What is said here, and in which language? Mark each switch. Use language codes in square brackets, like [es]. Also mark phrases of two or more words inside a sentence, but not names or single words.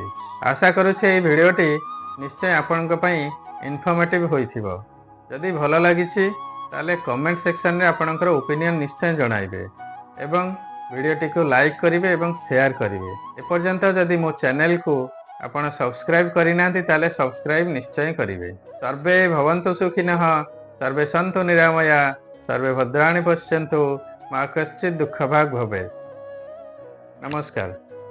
[or] ଆଶା କରୁଛି ଏଇ ଭିଡିଓଟି ନିଶ୍ଚୟ ଆପଣଙ୍କ ପାଇଁ ଇନଫର୍ମେଟିଭ ହୋଇଥିବ। ଯଦି ଭଲ ଲାଗିଛି ତାହେଲେ [en] comment section [or] ରେ ଆପଣଙ୍କର ଓପିନିଅନ ନିଶ୍ଚୟ ଜଣାଇବେ ଏବଂ ଭିଡିଓଟି କୁ ଲାଇକ କରିବେ ଏବଂ ଶେୟାର କରିବେ। ଏପର୍ଯ୍ୟନ୍ତ ଯଦି ମୋ ଚ୍ୟାନେଲ କୁ ଆପଣ ସବସ୍କ୍ରାଇବ କରିନାହାନ୍ତି ତାହେଲେ ସବସ୍କ୍ରାଇବ ନିଶ୍ଚୟ କରିବେ। [sa] सर्वे भवन्तु सुखिनः, सर्वे सन्तु निरामया, सर्वे भद्राणि पश्यन्तु, मा कश्चित् दुःखभाग् भवेत्। [or] नमस्कार।